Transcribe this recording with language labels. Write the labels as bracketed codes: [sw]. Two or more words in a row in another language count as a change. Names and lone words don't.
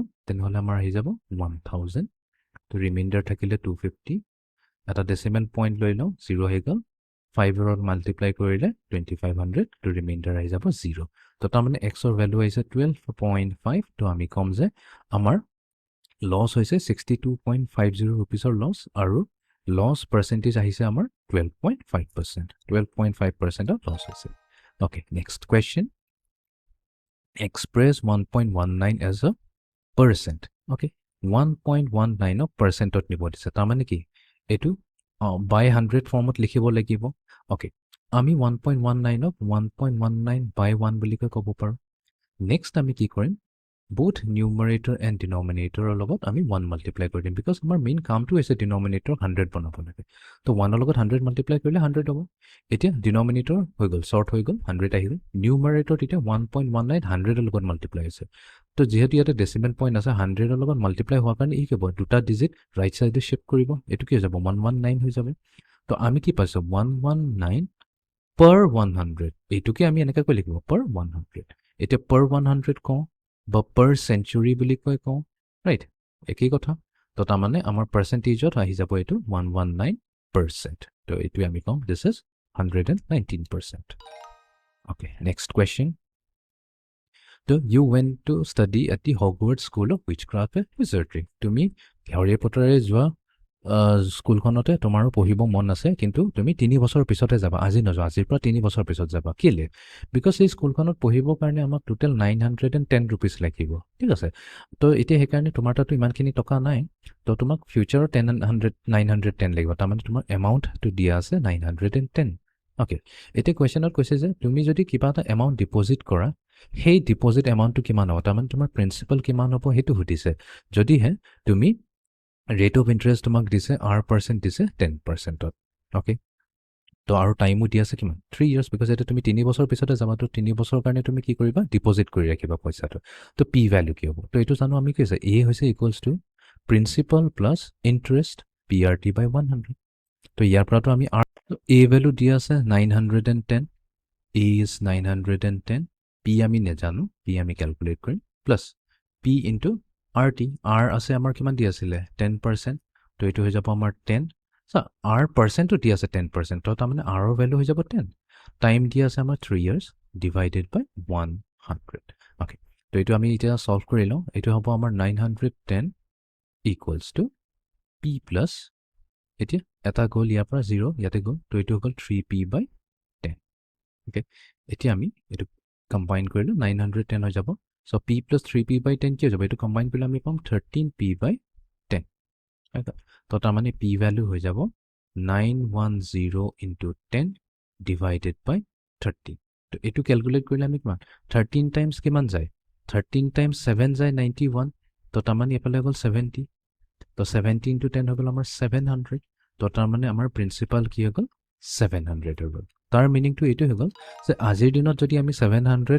[as] তেনহলে আমাৰ আহি যাব 1000 তো ৰিমাইন্ডাৰ থাকিলে 250 এটা [en] decimal point [as] লৈ লওঁ 0 হৈ গ'ল 5 ৰ মাল্টিপ্লাই কৰিলে 2500 তো ৰিমাইন্ডাৰ আহি যাব 0 তো তাৰ মানে x ৰ ভ্যালু আহিছে 12.5 তো আমি কম যে আমাৰ লস হৈছে 62.50 रुपीसৰ লস আৰু [en] loss percentage [as] আহিছে আমাৰ 12.5% 12.5% [en] of loss [as] হৈছে [en] okay next question express 1.19 as a percent okay 1.19 of [as] percentত নিব দিছে তাৰ মানে কি এটো by 100 ফৰ্মত লিখিব লাগিব okay আমি 1.19 of 1.19 by 1 বুলি ক'ব পাৰো নেক্সট আমি কি কৰিম [en] both numerator and [as] denominator লগত আমি 1 multiply কৰি দিম because আমাৰ মেইন কামটো হৈছে denominator 100 বনাব লাগে তো 1 ৰ লগত 100 multiply কৰিলে 100 হ'ব এতিয়া denominator হৈ গ'ল শর্ট হৈ গ'ল 100 আহিল numerator এতিয়া 1.19 100 ৰ লগত multiply হৈছে তো যেহেতু ইয়াতে [en] decimal point [as] আছে 100 ৰ লগত multiply হোৱাৰ কাৰণে ই কি হ'ব দুটা [en] digit right side shift [as] কৰিব এটো কি হৈ যাব 119 হৈ যাব তো আমি কি পাইছো 119 per 100 এটোকে আমি এনেকৈ কৈ লিখিব per 100 এতিয়া per 100 কওঁ বা [en] per century [as] বুলি কয় কওঁ ৰাইট একই কথা তো তাৰ মানে আমাৰ পার্সেন্টেজত আহি যাব এটো 119% তো এটো আমি কম [en] this is [as] 119% [en] okay next question so you went to study at the Hogwarts School of Witchcraft and Wizardry [as] তুমি হ্যারি পটাৰে যোৱা স্কুলখনতে তোমাৰো পঢ়িব মন আছে কিন্তু তুমি 3 বছৰ পিছতে যাবা আজি নযোৱা আজিৰ পৰা 3 বছৰ পিছত যাবা কিলে বিকজ এই স্কুলখনত পঢ়িবৰ কাৰণে আমাক টোটাল 910 रुपीस লাগিব ঠিক আছে তো এতিয়া সেই কাৰণে তোমাৰ তাতো ইমানখিনি টকা নাই তো তোমাক ফিউচাৰত 910 লাগিব তাৰ মানে তোমাৰ [en] amount to [as] দিয়া আছে 910 ওকে এতিয়া কোৱেশ্চনত কৈছে যে তুমি যদি কিবা এটা [en] amount deposit [as] কৰা সেই [en] deposit amount [as] কিমান হ'ব তাৰ মানে তোমাৰ প্ৰিন্সিপাল কিমান হ'ব হেতু সুধিছে যদি হে তুমি [en] rate of interest [as] তোমাক দিছে r% দিছে 10% ওকে তো আৰু টাইমও দি আছে কিমান 3 [en] years because [as] এটা তুমি 3 বছৰ পিছতে যাবা তো 3 বছৰ কাৰণে তুমি কি কৰিবা ডিপোজিট কৰি ৰাখিবা পইচাটো তো p ভ্যালু কি হ'ব তো এটো জানো আমি কি হৈছে a হৈছে [en] equals to principal plus interest PRT by 100 [as] তো ইয়াৰ পৰাটো আমি A ভ্যালু দিয়া আছে 910 [en] A is 910 P [as] আমি নেজানো P আমি [en] calculate কৰিম plus P into RT R [as] আছে আমাৰ কিমান দিয়া আছিলে 10% তো এটো হৈ যাব আমাৰ 10 সো [en] R percent [as] দিয়া আছে 10% তো তাৰমানে R ৰ ভ্যালু হৈ যাব 10 টাইম দিয়া আছে আমাৰ 3 [en] years divided by [as] 100 ওকে তো এটো আমি এতিয়া সলভ কৰি লওঁ এটো হ'ব আমাৰ 910 [en] equals to P plus [as] এতিয়া এটা গ'ল ইয়াৰ পৰা 0 ইয়াতে গ'ল তো এটো হ'ল 3P by 10 ওকে এতিয়া আমি এটো কম্বাইন কৰিলো 910 হৈ যাব সো [en] P plus 3P by 10 [as] কি হৈ যাব এটো কম্বাইন কৰিলে আমি পাম 13P by 10 ওকে তো তাৰ মানে P ভ্যালু হৈ যাব 910 [en] into 10 divided by 30 [as] তো এটো ক্যালকুলেট কৰিলে আমি কিমান 13 টাইমস কিমান যায় [en] 13 times 7 [as] যায় 91 তো তাৰ মানে এফালে গ'ল 70 তো 70 into 10 হৈ গ'ল আমাৰ 700 তো তাৰ মানে আমাৰ প্ৰিন্সিপাল কি হৈ গ'ল 700 হৈ গ'ল তাৰ মিনিংটো এইটো হৈ গ'ল যে আজিৰ দিনত যদি আমি 700